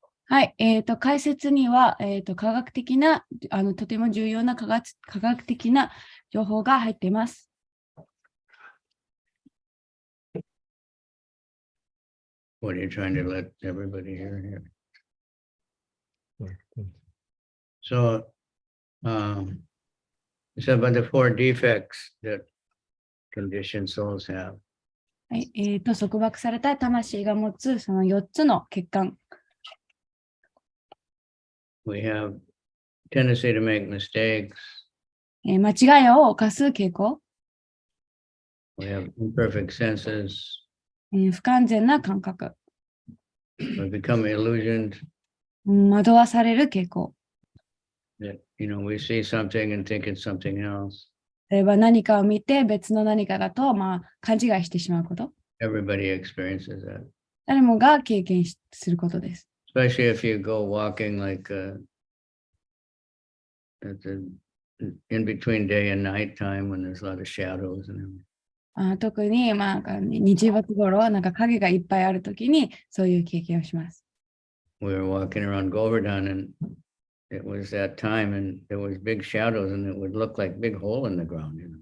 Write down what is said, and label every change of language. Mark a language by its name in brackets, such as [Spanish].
[Japanese] はい、解説には、科学的な、とても重要な科学的な情報が入っています。 [English] What are you trying to let everybody hear here? So, so about the 4 defects that conditioned souls have. [Japanese] はい、束縛された魂が持つその4つの欠陥。 [English] We have tendency to make mistakes. [Japanese] 間違いを犯す傾向。 [English] We have imperfect senses. [Japanese] 不完全な感覚。 [English] We become illusioned. [Japanese] 惑わされる傾向。 [English] That, you know, we see something and think it's something else. [Japanese] 例えば何かを見て別の何かだと、勘違いしてしまうこと。 [English] Everybody experiences that. [Japanese] 誰もが経験することです。 [English] Especially if you go walking like in between day and night time when there's a lot of shadows and everything. [Japanese] 特に、日没頃、影がいっぱいあるときに、そういう経験をします。 [English] We were walking around Govardhan and it was that time and there was big shadows and it would look like big hole in the ground.